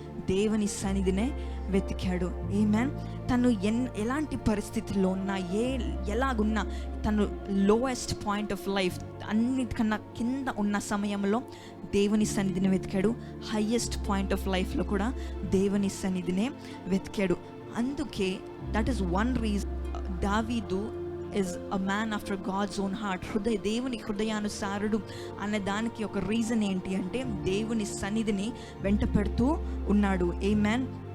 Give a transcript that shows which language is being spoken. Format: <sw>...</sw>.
<te>దేవుని సన్నిధినే వెతికాడు. ఆమేన్. తను ఎలాంటి పరిస్థితుల్లో ఉన్నా, ఎలాగున్నా, తను</te> <en>lowest point of life,</en> <te>అన్నిటికన్నా కింద ఉన్న సమయంలో దేవుని సన్నిధిని వెతికాడు. హైయెస్ట్ పాయింట్ ఆఫ్ లైఫ్లో కూడా దేవుని సన్నిధినే వెతికాడు.</te> <en>అందుకే that is one reason దావీదు is a man after God's own heart.</en> <te>దేవుని హృదయానుసారుడు అనే దానికి ఒక రీజన్ ఏంటి అంటే దేవుని సన్నిధిని వెంట పెడుతూ ఉన్నాడు. ఆమేన్.</te>